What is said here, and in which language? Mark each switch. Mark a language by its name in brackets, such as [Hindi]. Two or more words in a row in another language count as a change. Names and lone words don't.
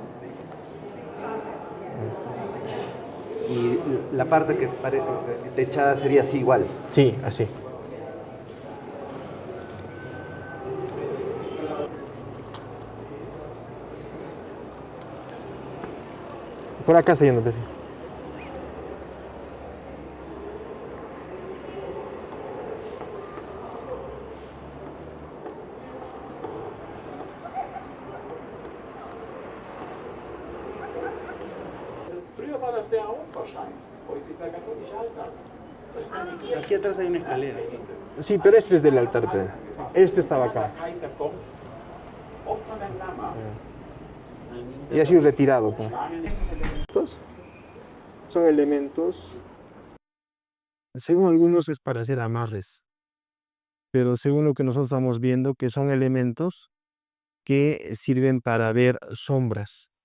[Spanish] Y la parte que techada sería así igual. Sí, así. Por acá está yendo, pues. [German] Früher war das der Opferstein. Heute ist der katholische Altar. [Spanish] Aquí atrás hay una escalera. Sí, pero este es del altar, pero este estaba acá. [German] Kaiser kommt, opfert ein Lamm. [Spanish] Y ha sido retirado, pues. Estos son elementos, según algunos es para hacer amarres, pero según lo que nosotros estamos viendo, que son elementos que sirven para ver sombras.